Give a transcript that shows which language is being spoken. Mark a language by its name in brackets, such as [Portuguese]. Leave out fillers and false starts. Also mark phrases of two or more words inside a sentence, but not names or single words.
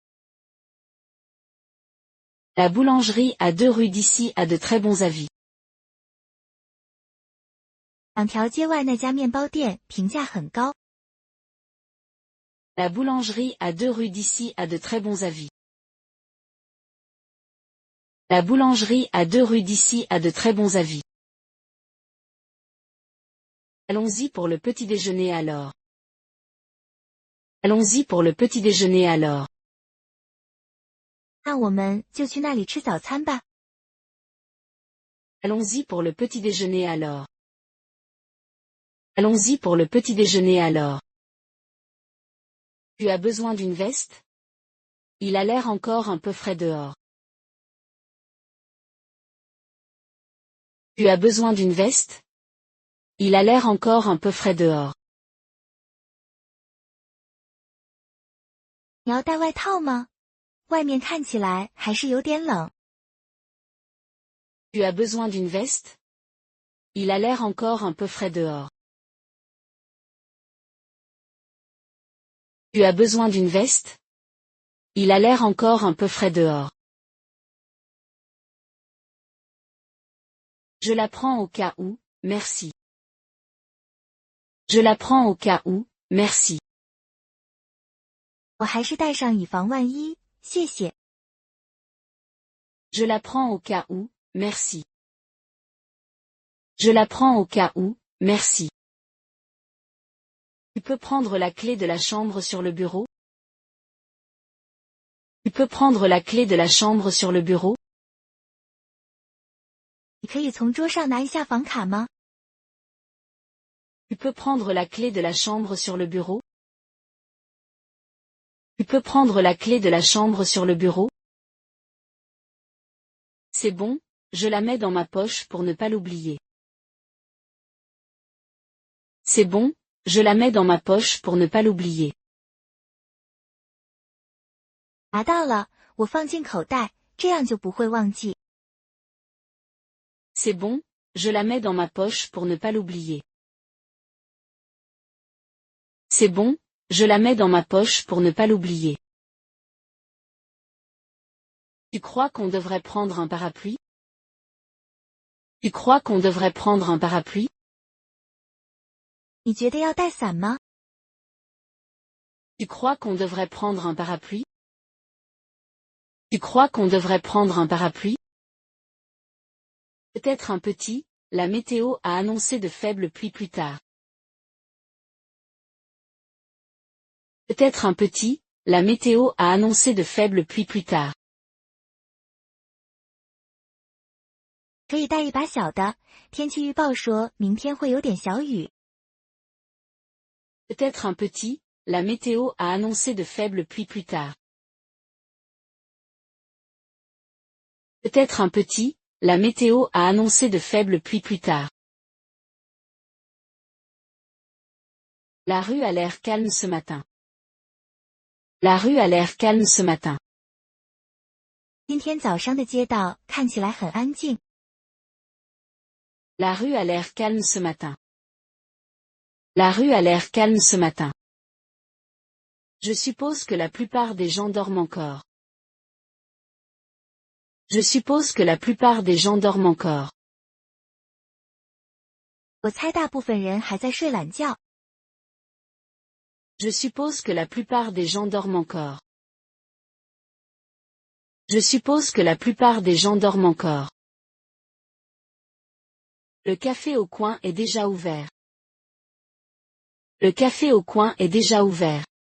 [French] La boulangerie à 2 rues d'ici a de très bons avis. [Chinese] 2条街外那家面包店评价很高。 [French] La boulangerie à 2 rue d'ici a de très bons avis. La boulangerie à 2 rue d'ici a de très bons avis. Allons-y pour le petit déjeuner alors. Allons-y pour le petit déjeuner alors. [Chinese] 那我们就去那里吃早餐吧。 [French] Allons-y pour le petit déjeuner alors. Allons-y pour le petit déjeuner alors. Tu as besoin d'une veste? Il a l'air encore un peu frais dehors. Tu as besoin d'une veste? Il a l'air encore un peu frais dehors. [Chinese] 你要带外套吗？外面看起来还是有点冷。 [French] Tu as besoin d'une veste? Il a l'air encore un peu frais dehors. Tu as besoin d'une veste? Il a l'air encore un peu frais dehors. Je la prends au cas où, merci. Je la prends au cas où, merci. [Chinese] 我还是带上以防万一，谢谢。 [French] Je la prends au cas où, merci. Je la prends au cas où, merci. Tu peux prendre la clé de la chambre sur le bureau? Tu peux prendre la clé de la chambre sur le bureau? [Chinese] 你可以从桌上拿一下房卡吗？ [French] Tu peux prendre la clé de la chambre sur le bureau? Tu peux prendre la clé de la chambre sur le bureau? C'est bon, je la mets dans ma poche pour ne pas l'oublier. C'est bon, je la mets dans ma poche pour ne pas l'oublier. [Chinese] 拿到了，我放进口袋，这样就不会忘记。 [French] C'est bon, je la mets dans ma poche pour ne pas l'oublier. C'est bon, je la mets dans ma poche pour ne pas l'oublier. Tu crois qu'on devrait prendre un parapluie? Tu crois qu'on devrait prendre un parapluie? [Chinese] 你觉得要带伞吗？ [French] Tu crois qu'on devrait prendre un parapluie? Tu crois qu'on devrait prendre un parapluie? Peut-être un petit, la météo a annoncé de faibles pluies plus tard. Peut-être un petit, la météo a annoncé de faibles pluies plus tard. [Chinese] 可以带一把小的，天气预报说明天会有点小雨。 [French] Peut-être un petit, la météo a annoncé de faibles pluies plus tard. Peut-être un petit, la météo a annoncé de faibles pluies plus tard. La rue a l'air calme ce matin. La rue a l'air calme ce matin. [Chinese] 今天早上的街道看起来很安静。 [French] La rue a l'air calme ce matin. La rue a l'air calme ce matin. Je suppose que la plupart des gens dorment encore. Je suppose que la plupart des gens dorment encore. [Chinese] 我猜大部分人还在睡懒觉。 [French] Je suppose que la plupart des gens dorment encore. Je suppose que la plupart des gens dorment encore. Le café au coin est déjà ouvert. Le café au coin est déjà ouvert.